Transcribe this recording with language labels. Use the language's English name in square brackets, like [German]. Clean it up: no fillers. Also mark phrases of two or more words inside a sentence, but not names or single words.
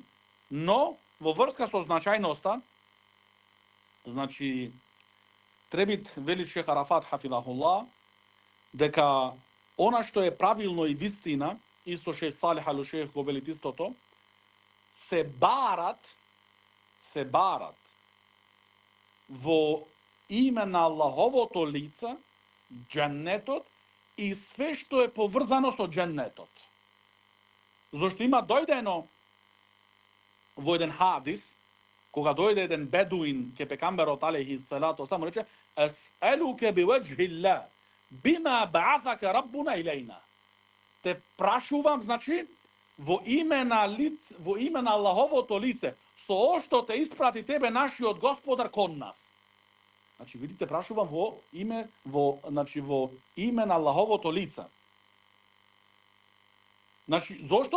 [Macedonian] Но во врска со значајноста, значи требит вели шейх Арафат хафидахуллах дека она што е правилно и вистина, исто шейх Салих ал-Шейх го велит истото, се барат во име на Аллаховото лице, дженнетот и све што е поврзано со дженнетот. Зошто има дојдено во еден хадис, кога дојде еден бедуин ке пекамберот [Arabic] عليه الصلاة [Macedonian] само рече: [Arabic] "أسألك بوجه الله بما بعثك ربنا إلينا." [Macedonian] Те прашувам, значи, во име на Аллаховото лице, со што те испрати тебе нашиот Господар кон нас. Значи, видите, прашувам во име на Аллаховото лице. Значи, зошто?